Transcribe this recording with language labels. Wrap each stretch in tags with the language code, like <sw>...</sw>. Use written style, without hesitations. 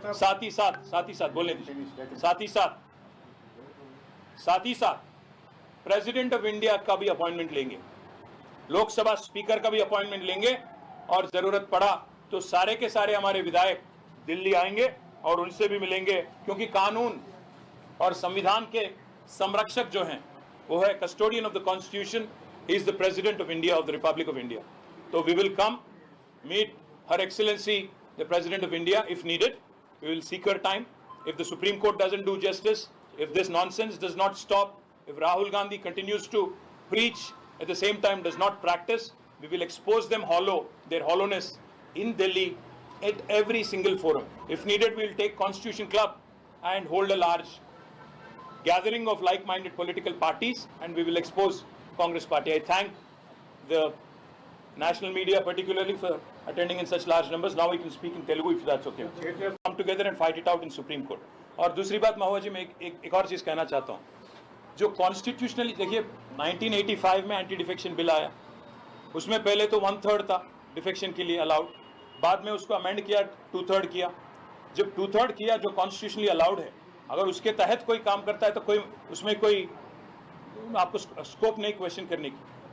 <hi>साथ ही साथ बोलने दीजिए, साथ ही साथ प्रेसिडेंट ऑफ इंडिया का भी अपॉइंटमेंट लेंगे, लोकसभा स्पीकर का भी अपॉइंटमेंट लेंगे, और जरूरत पड़ा तो सारे के सारे हमारे विधायक दिल्ली आएंगे और उनसे भी मिलेंगे, क्योंकि कानून और संविधान के संरक्षक जो हैं वो है</hi> <en>Custodian of the constitution, he is the president of India, of the republic of India. तो we will come meet her excellency the president of India if needed. We will seek her time. If the Supreme Court doesn't do justice, if this nonsense does not stop, if Rahul Gandhi continues to preach at the same time does not practice, we will expose them their hollowness in Delhi at every single forum. If needed, we will take Constitution Club and hold a large gathering of like-minded political parties, and we will expose Congress party. I thank the national media particularly for attending in such large numbers. Now we can speak in Telugu if that's okay. Come together and fight it out in Supreme Court.</en> <hi>और दूसरी बात महुआ जी, मैं एक और चीज कहना चाहता हूँ, जो कॉन्स्टिट्यूशनली देखिए 1985 में एंटी डिफेक्शन बिल आया, उसमें पहले तो 1/3 था डिफेक्शन के लिए अलाउड, बाद में उसको अमेंड किया 2/3 किया। जब 2/3 किया, जो कॉन्स्टिट्यूशनली अलाउड है, अगर उसके तहत कोई काम करता है तो कोई उसमें कोई आपको स्कोप नहीं क्वेश्चन करने की।</hi>